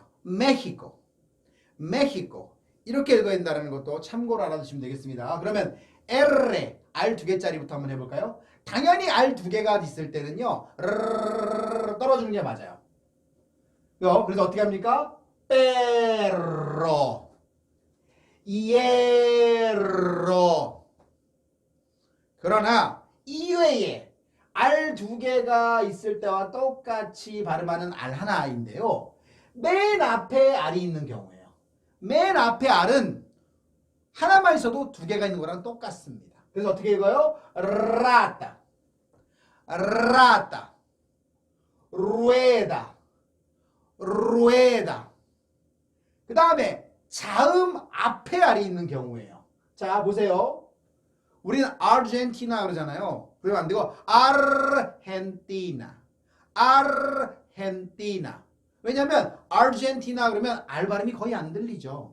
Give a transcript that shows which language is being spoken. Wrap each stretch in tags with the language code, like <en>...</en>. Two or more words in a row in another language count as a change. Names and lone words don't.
<ko>메히코. 메히코. 이렇게 읽어야 된다는 것도 참고로 알아두시면 되겠습니다. 그러면 R 두 개짜리부터 한번 해볼까요? 당연히 R 두 개가 있을 때는요. 떨어지는 게 맞아요. 그래서 어떻게 합니까?</ko> <es>perro, hierro.</es> <ko>그러나 이외에 R 두 개가 있을 때와 똑같이 발음하는 R 하나인데요. 맨 앞에 R이 있는 경우에요. 맨 앞에 R은 하나만 있어도 두 개가 있는 거랑 똑같습니다. 그래서 어떻게 읽어요?</ko> <es>rata, rata, rueda, rueda.</es> <ko>그 다음에 자음 앞에 R이 있는 경우예요. 자, 보세요. 우리는 아르헨티나 그러잖아요. 그러면 안 되고 아르헨티나, 아르헨티나. 왜냐하면 아르헨티나 그러면 R 발음이 거의 안 들리죠.</ko>